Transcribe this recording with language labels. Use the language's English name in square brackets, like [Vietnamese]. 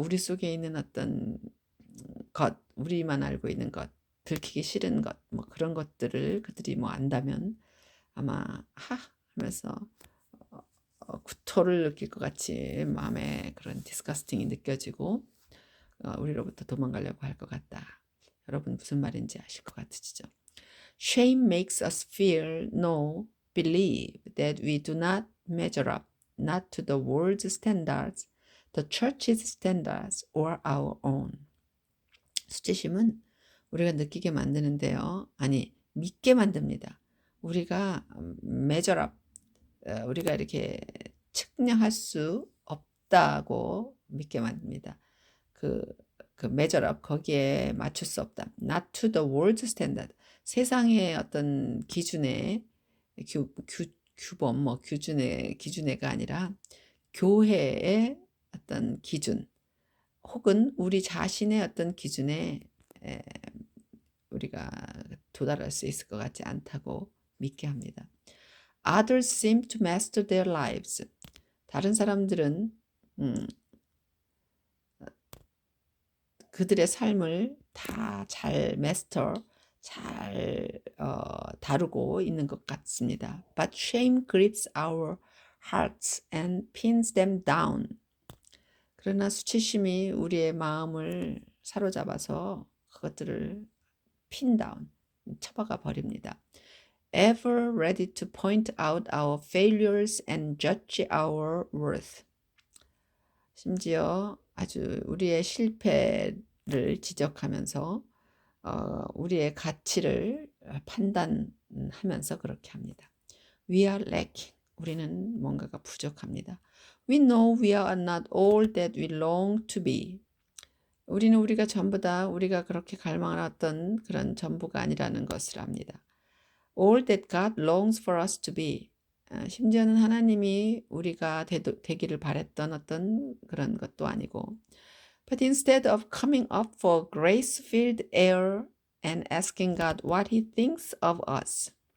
[Korean] 우리 속에 있는 어떤 것, 우리만 알고 있는 것, 들키기 싫은 것, 뭐 그런 것들을 그들이 뭐 안다면 아마 하면서 구토를 느낄 것 같이 마음에 그런 디스커스팅이 느껴지고 우리로부터 도망가려고 할 것 같다. 여러분 무슨 말인지 아실 것 같으시죠? [English] Shame makes us feel, know, believe that we do not measure up, not to the world's standards, the church's standards, or our own. [Korean] 수치심은 우리가 느끼게 만드는데요. 아니, 믿게 만듭니다. 우리가 [English] measure up, [Korean] 우리가 이렇게 측량할 수 없다고 믿게 만듭니다. 그 [English] measure up, [Korean] 거기에 맞출 수 없다. [English] Not to the world's standard. [Korean] 세상의 어떤 기준에 규범, 뭐 기준에가 아니라 교회의 어떤 기준, 혹은 우리 자신의 어떤 기준에 우리가 도달할 수 있을 것 같지 않다고 믿게 합니다. [English] Others seem to master their lives. [Korean] 다른 사람들은 그들의 삶을 다 잘 잘 다루고 있는 것 같습니다. [English] But shame grips our hearts and pins them down. [Korean] 그러나 수치심이 우리의 마음을 사로잡아서 그것들을 [English] pin down, [Korean] 쳐박아 버립니다. [English] Ever ready to point out our failures and judge our worth. [Korean] 심지어 아주 우리의 실패를 지적하면서 우리의 가치를 판단하면서 그렇게 합니다. [English] We are lacking. [Korean] 우리는 뭔가가 부족합니다. [English] We know we are not all that we long to be. [Korean] 우리는 우리가 전부 다 우리가 그렇게 갈망했던 그런 전부가 아니라는 것을 압니다. [English] All that God longs for us to be. [Korean] 심지어는 하나님이 우리가 되기를 바랬던 어떤 그런 것도 아니고. [English] But instead of coming up for grace-filled air and asking God what He thinks of us.